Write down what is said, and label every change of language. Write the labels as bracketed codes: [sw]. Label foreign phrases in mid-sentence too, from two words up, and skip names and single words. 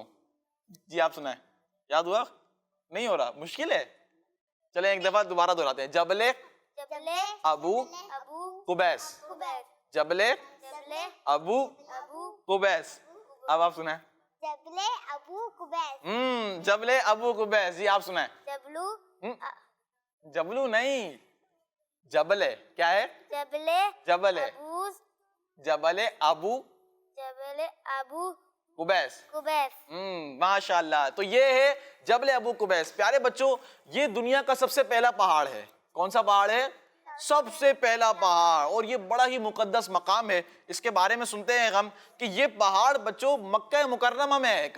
[ur] جی آپ سنائیں. یاد ہوا؟ نہیں ہو رہا, مشکل ہے. چلیں ایک دفعہ دوبارہ دہراتے ہیں. جبل ابو قبیس. جبل ابو قبیس. اب آپ سنائیں. جبل ابو قبیس. جبلِ ابو قبیس، جی آپ سنائیں. जबलू, جبلو نہیں، جبلِ کیا ہے? जबले, जबले, अबूस, जबले अबू जबले अबू कुबैस। कुबैस। ماشاءاللہ۔ تو یہ ہے جبلِ ابو قبیس. پیارے بچوں، یہ دنیا کا سب سے پہلا پہاڑ ہے. کون سا پہاڑ ہے? سب سے پہلا پہاڑ، اور یہ بڑا ہی مقدس مقام ہے. اس کے بارے میں سنتے ہیں ہم کہ یہ پہاڑ بچوں مکہ مکرمہ میں ہے.